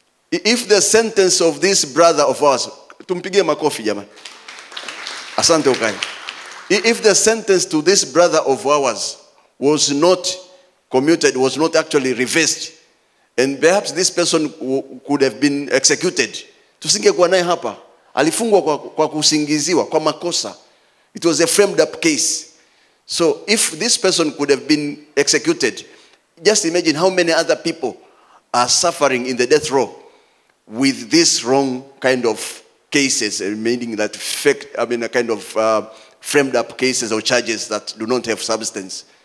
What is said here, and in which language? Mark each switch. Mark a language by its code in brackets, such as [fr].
[en] If the sentence of this brother of ours, [sw] tumpigie makofi jamani. Asante ukai. [en] If the sentence to this brother of ours was not commuted, was not actually reversed, and perhaps this person could have been executed, [sw] tusingekuwa naye hapa. Alifungwa kwa kusingiziwa, kwa makosa. [en] It was a framed up case. So if this person could have been executed, just imagine how many other people are suffering in the death row with this wrong kind of cases, meaning that a kind of framed up cases or charges that do not have substance.